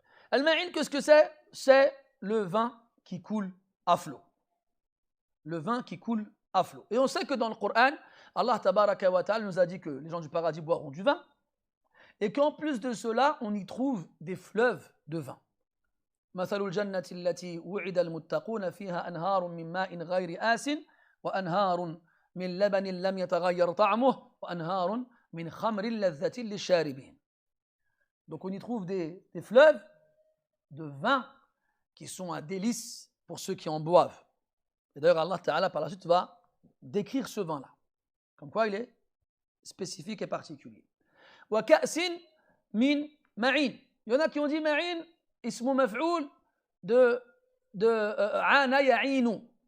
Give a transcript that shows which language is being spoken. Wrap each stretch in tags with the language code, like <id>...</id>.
<fr>Al-ma'in, qu'est-ce que c'est? C'est le vin qui coule à flot. Le vin qui coule à flot. Et on sait que dans le Coran, Allah tabaraka wa ta'ala nous a dit que les gens du paradis boiront du vin et qu'en plus de cela, on y trouve des fleuves de vin.</fr> <ar>مثل الجنة التي وعد المتقون فيها أنهار من ماء غير آسن وأنهار من لبن لم يتغير طعمه وأنهار من خمر لذة للشاربين.</ar> <fr>Donc on y trouve des fleuves de vin qui sont un délice pour ceux qui en boivent. Et d'ailleurs Allah Ta'ala par la suite va décrire ce vin-là. Comme quoi il est spécifique et particulier.</fr> <ar>Wa ka'sin min ma'in.</ar> <fr>Il y en a qui ont dit ma'in, ismu maf'oul de ana ya'inu.</fr>